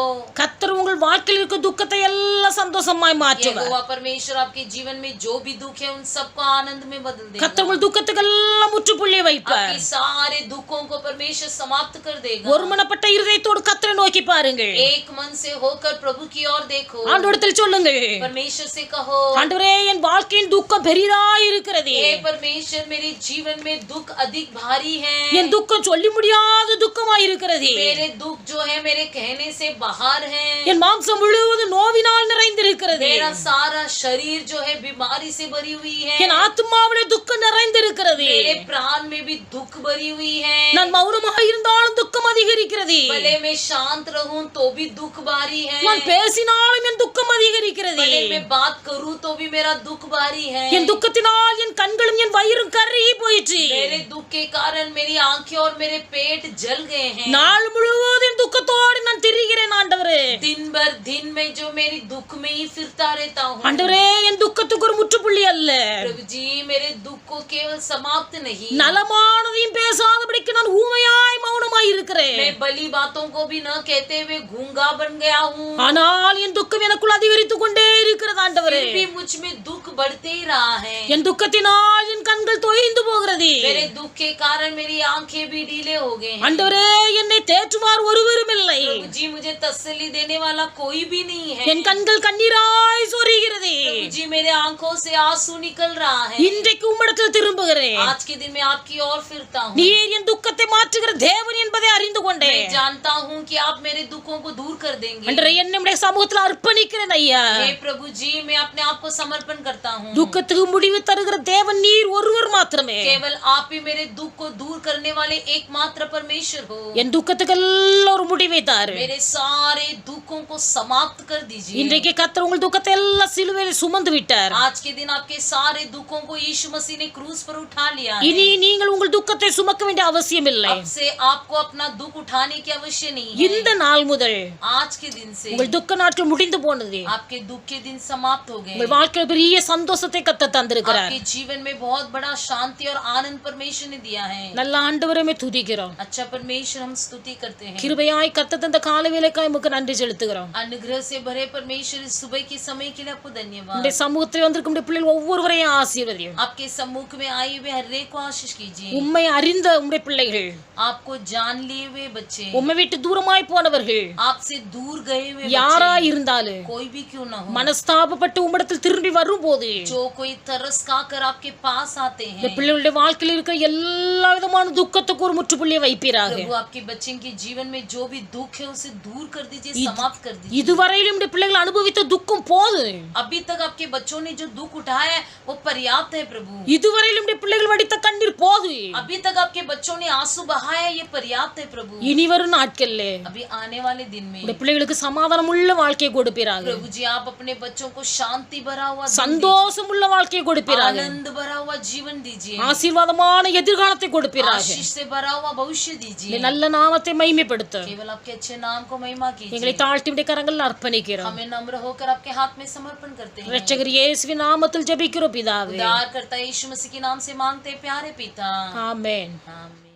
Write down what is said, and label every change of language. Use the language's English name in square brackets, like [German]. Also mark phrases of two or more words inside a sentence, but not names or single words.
[Tamil] கர்த்தர் உங்கள் வாழ்க்கையில் இருக்க துக்கத்தை எல்லாம் சந்தோஷமாய் மாற்றுவார். [Hindi] यहोवा परमेश्वर आपके जीवन में जो भी दुख है उन सबको आनंद में बदल [Tamil] கர்த்தர் [Hindi] देगा। [Tamil] உங்கள் துக்கத்துக்கு எல்லாம் முற்றுப்புள்ளி வைப்பார். [Hindi] आपके सारे दुखों को परमेश्वर समाप्त कर देगा। [Tamil] ஒருமனப்பட்ட இருதயத்தோடு கர்த்தரை நோக்கி பாருங்கள். [Hindi] एक मन से होकर प्रभु की ओर देखो। [Tamil] ஆண்டவரிடத்தில் சொல்லுங்கள், [Hindi] परमेश्वर से कहो, [Tamil] ஆண்டவரே என் வாழ்க்கையின் துக்கம் பெரிதாய் இருக்கிறது. [Hindi] हे परमेश्वर मेरे जीवन में दुख अधिक भारी है। [Tamil] என் துக்கம் சொல்லி முடியாத துக்கமாய் இருக்கிறது. [Hindi] मेरे दुख जो है मेरे कहने से बाहर है। [Tamil] என் மாம்சம் முழுவதும் நோவினால் நிறைந்திருக்கிறது. [Hindi] मेरा सारा शरीर जो है बीमारी से भरी हुई है। [Tamil] என் ஆத்மாவிலே துக்கம் நிறைந்திருக்கிறது. [Hindi] मेरे प्राण में भी दुख भरी हुई है। [Tamil] நான் மௌனமாக இருந்தாலும் துக்கம் அதிகரிக்கிறது. [Hindi] भले मैं शांत रहूं तो भी दुख भारी है। [Tamil] நான் பேசினாலும் என் துக்கம் அதிகரிக்கிறது. [Hindi] भले मैं बात करूं तो भी मेरा दुख भारी है। [Tamil] என் துக்கத்தினால் என் கண்களும் என் வயிறும் கருகி போயிற்று. [Hindi] मेरे दुख के कारण मेरी आंखें और मेरे पेट जल गए हैं। [Tamil] நாள் முழுவதும் துக்கத்தோடு நான் திரிகிறேன் ஆண்டவரே. [Hindi] दिन में जो मेरी दुख में ही फिरता रहता हूँ। [Tamil] ஆண்டவரே என் துக்கத்துக்கு ஒரு முற்றுப்புள்ளி அல்ல. [Hindi] प्रभु जी मेरे दुख को केवल समाप्त नहीं, [Tamil] நலமானதையும் பேசாதபடிக்கு நான் ஊமையாய் மௌனமாய் இருக்கிறேன். [Hindi] मैं भली बातों को भी न कहते हुए गूंगा बन गया हूँ। [Tamil] ஆனால் என் துக்கம் எனக்குள் அதிகரித்துக் கொண்டே இருக்கிறது ஆண்டவரே. [Hindi] फिर भी मुझ में दुख बढ़ते ही रहा है। [Tamil] என் துக்கத்தினால் என் கண்கள் கண்கள் தொய்ந்து போகிறது. [Hindi] मेरे दुख के कारण मेरी आंखें भी ढीले हो गए हैं। [Tamil] ஆண்டவரே என்னை தேற்றுவார் ஒருவரும் இல்லை. [Hindi] प्रभु जी मुझे तसल्ली देने वाला कोई भी नहीं है। [Tamil] என் கண்கள் கண்ணீராய் சொரிகிறது. [Hindi] प्रभु जी मेरे आंखों से आंसू निकल रहा है। [Tamil] இன்றைக்கு உம்மிடத்தில் திரும்புகிறேன். [Hindi] आज के दिन मैं आपकी ओर फिरता हूँ। [Tamil] நீர் என் துக்கத்தை மாற்றுகிற தேவன் என்பதை அறிந்து கொண்டேன். [Hindi] मैं जानता हूँ कि आप मेरे दुखों को दूर कर देंगे। [Tamil] அன்றே என்னுடைய சமூகத்தில் அர்ப்பணிக்கிறேன் ஐயா. [Hindi] हे प्रभु जी मैं अपने आप को समर्पण करता हूँ। [Tamil] துக்கத்துக்கு முடிவு தருகிற தேவன் நீர் ஒருவர் மாத்திரமே. [Hindi] केवल आप ही मेरे दुख को दूर करने वाले एकमात्र परमेश्वर हो। [Tamil] என் துக்கத்துக்கெல்லாம் ஒரு முடிவை தாரு. [Hindi] मेरे सारे दुखों को समाप्त कर दीजिए। [Tamil] இன்றைக்கு கர்த்தர் உங்கள் துக்கத்தை எல்லாம் சிலுவையில் சுமந்து விட்டார். [Hindi] आज के दिन आपके सारे दुखों को यीशु मसीह ने क्रूस पर उठा लिया है। [Tamil] இனி நீங்கள் உங்கள் துக்கத்தை சுமக்க வேண்டிய அவசியம் இல்லை. [Hindi] अब से आपको अपना दुख उठाने की आवश्यकता नहीं है। [Tamil] இந்த நாள் முதல் [Hindi] आज के दिन से [Tamil] உங்கள் துக்க நாட்கள் முடிந்து போனது. [Hindi] आपके दुख के दिन समाप्त हो गए। [Tamil] உங்கள் வாழ்க்கையில் பெரிய சந்தோஷத்தை கர்த்தர் தந்திருக்கிறார். [Hindi] आपके जीवन में बहुत बड़ा शांति और आनंद परमेश्वर ने दिया है। [Tamil] நல்ல ஆண்டவரே துதிக்கிறோம். [Hindi] अच्छा परमेश्वर हम स्तुति करते हैं। [Tamil] கிருபையாய் கர்த்தர் தந்த கால வேளைக்காய் உமக்கு நன்றி செலுத்துகிறோம். [Hindi] अनुग्रह से भरे परमेश्वर इस सुबह के समय के लिए आपको धन्यवाद। [Tamil] இந்த சமூகத்தில் வந்திருக்கும் நம்முடைய பிள்ளைகள் ஒவ்வொருவரையும் ஆசீர்வதியும். [Hindi] आपके सम्मुख में आए हुए हर एक को आशीष कीजिए। [Tamil] உம்மை அறிந்த உம்முடைய பிள்ளைகள், [Hindi] आपको जान लिए हुए बच्चे, [Tamil] உம்மை விட்டு தூரமாய் போனவர்கள் [Hindi] आपसे दूर गए हुए [Tamil] யாரா [Hindi] बच्चे, [Tamil] இருந்தாலும் [Hindi] कोई भी क्यों ना हो, [Tamil] மனஸ்தாபப்பட்டு உம்மிடத்தில் திரும்பி வரும்போது [Hindi] जो कोई तरस खाकर आपके पास आते [Tamil] இந்த [Hindi] हैं, [Tamil] பிள்ளைகளுடைய வாழ்க்கையில் இருக்கிற எல்லா விதமான துக்கத்துக்கு ஒரு முற்றுப்புள்ளியை வைப்பீராக. [Hindi] प्रभु आपके बच्चे के जीवन में जो भी दुख है उसे दूर कर दीजिए, समाप्त कर दीजिए। [Tamil] இதுவரையிலும் இந்த பிள்ளைகள் அனுபவித்த துக்கம் போதும். [Hindi] अभी तक आपके बच्चों ने जो दुख उठाया है वो पर्याप्त है प्रभु। [Tamil] இதுவரையிலும் இந்த பிள்ளைகள் வடித்த கண்ணீர் போதும். [Hindi] अभी तक आपके बच्चों ने आंसू बहाया ये पर्याप्त है प्रभु। [Tamil] இனி வரும் நாட்கள்ல [Hindi] अभी आने वाले दिन में [Tamil] இந்த பிள்ளைகளுக்கு சமாதானம் உள்ள வாழ்க்கையை கொடுப்பீராக. [Hindi] प्रभु जी आप अपने बच्चों को शांति भरा हुआ दिन [Tamil] சந்தோஷம் உள்ள வாழ்க்கையை [Hindi] दीजिए, [Tamil] கொடுப்பீராக. [Hindi] आनंद भरा हुआ जीवन दीजिए, [Tamil] ஆசீர்வாதமான எதிர்காலத்தை கொடுப்பீராக. [Hindi] आशीष से भरा हुआ भविष्य [Tamil] இந்த [Hindi] दीजिए। [Tamil] நல்ல நாமத்தை மகிமைப்படுத்த [Hindi] केवल आपके अच्छे नाम को महिमा [Tamil] எங்களை [Hindi] कीजिए। [Tamil] தாழ்த்தி உடைய கரங்களில் அர்ப்பணிக்கிறோம். [Hindi] हमें नम्र होकर आपके हाथ में समर्पण करते हैं। [Tamil] இரட்சகர் இயேசுவின் நாமத்தில் ஜெபிக்கிறோம் பிதாவே. [Hindi] उद्धारकर्ता यीशु मसीह के नाम से मांगते हैं प्यारे पिता, [Tamil] ஆமென். [Hindi] आमीन।